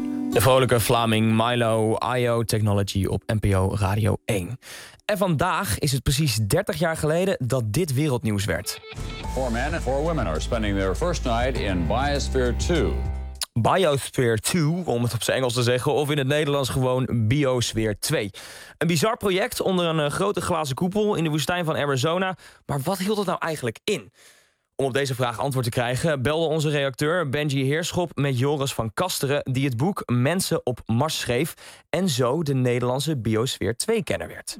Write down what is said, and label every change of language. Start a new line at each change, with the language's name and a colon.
Dutch: De vrolijke Vlaming Milo IO Technology op NPO Radio 1. En vandaag is het precies 30 jaar geleden dat dit wereldnieuws werd.
English: Four men and four women are spending their first night in Biosphere 2.
Dutch: Biosphere 2, om het op zijn Engels te zeggen, of in het Nederlands gewoon Biosphere 2. Een bizar project onder een grote glazen koepel in de woestijn van Arizona. Maar wat hield het nou eigenlijk in? Om op deze vraag antwoord te krijgen, belde onze redacteur Benji Heerschop met Joris van Kasteren, die het boek Mensen op Mars schreef en zo de Nederlandse Biosfeer 2-kenner werd.